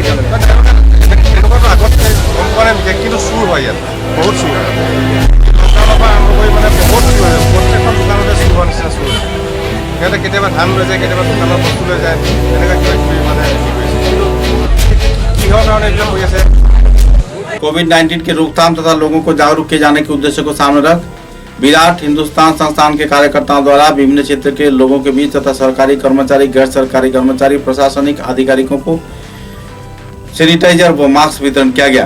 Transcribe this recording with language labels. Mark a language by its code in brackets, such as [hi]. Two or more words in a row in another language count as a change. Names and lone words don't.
[as] এনেকুৱাতো আগত গম পোৱা নাই বিশেষ, কিন্তু চুৰ হয় ইয়াত, বহুত চুৰ হয়। দোকানৰ পৰা আৰম্ভ কৰি মানে বহুত চুৰ হয়, প্ৰত্যেকখন দোকানতে চুৰ হোৱাৰ নিচিনা চুৰ হয়। সিহঁতে কেতিয়াবা ধান লৈ যায়, কেতিয়াবা দোকানৰ বস্তু লৈ যায়, এনেকুৱা কিবা কিবি মানে হেৰি কৰিছে। কিন্তু কিহৰ কাৰণে এইবিলাক হৈ আছে? [hi] कोविड-19 के रोकथाम तथा लोगों को जागरूक किए जाने के उद्देश्य को सामने रख विराट हिंदुस्तान संस्थान के कार्यकर्ताओं द्वारा विभिन्न क्षेत्र के लोगों के बीच तथा सरकारी कर्मचारी, गैर सरकारी कर्मचारी, प्रशासनिक अधिकारियों को सैनिटाइजर व मास्क वितरण किया गया।